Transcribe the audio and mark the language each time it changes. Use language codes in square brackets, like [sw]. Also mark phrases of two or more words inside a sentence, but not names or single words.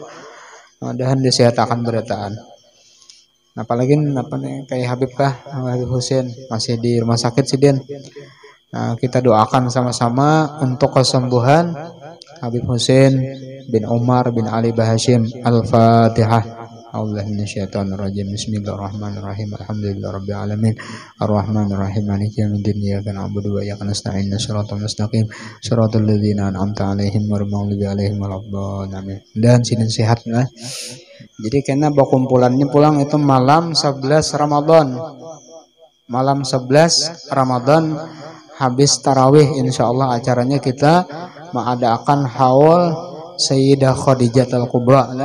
[bjn] Mudahan disehatakan berataan. Apalagi apa nih kayak Habib Husin masih di rumah sakit sih Den. Nah, kita doakan sama-sama untuk kesembuhan Habib Husin bin Umar bin Ali Bahashim. [ar] Al-Fatihah. أعوذ بالله من الشيطان الرجيم. بسم الله الرحمن الرحيم. الحمد لله رب العالمين. الرحمن الرحيم. مالك يوم الدين. إياك نعبد وإياك نستعين. الصراط المستقيم. صراط الذين أنعمت عليهم غير المغضوب عليهم ولا الضالين. [bjn] Dan sinin sehat nah. Jadi karena kumpulannya pulang itu malam 11 Ramadan. Malam 11 Ramadan habis tarawih insyaallah acaranya kita mengadakan haul Sayyidah Khadijah Al-Kubra ya.